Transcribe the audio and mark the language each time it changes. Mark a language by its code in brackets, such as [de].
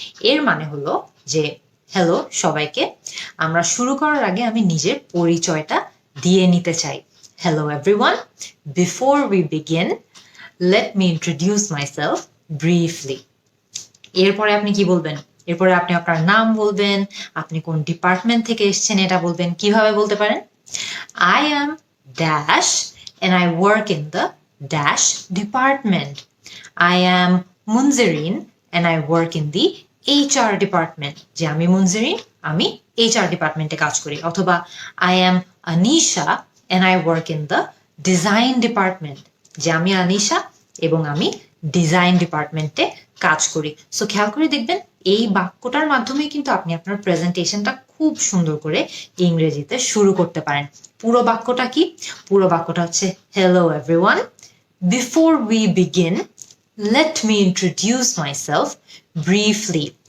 [bn] এর মানে হলো যে হ্যালো সবাইকে, আমরা শুরু করার আগে আমি নিজের পরিচয়টা দিয়ে নিতে চাই। [en] Hello everyone, before we begin let me introduce myself briefly. [bn] এরপরে আপনি কি বলবেন? এরপরে আপনি আপনার নাম বলবেন, আপনি কোন ডিপার্টমেন্ট থেকে এসেছেন এটা বলবেন। কিভাবে বলতে পারেন? [en] I am dash and I work in the dash department. I am Munzirin and I work in the HR department. [bn] যে আমি মুনজিরিন, আমি HR ডিপার্টমেন্টে কাজ করি। অথবা [en] I am Anisha and I work in the design department. [bn] যে আমি আনিশা এবং আমি ডিজাইন ডিপার্টমেন্টে কাজ করি। সো খেয়াল করে দেখবেন এই বাক্যটার মাধ্যমে কিন্তু আপনি আপনার প্রেজেন্টেশনটা খুব সুন্দর করে ইংরেজিতে শুরু করতে পারেন। পুরো বাক্যটা কি? পুরো বাক্যটা হচ্ছে [en] Hello everyone, before we begin let me introduce myself briefly.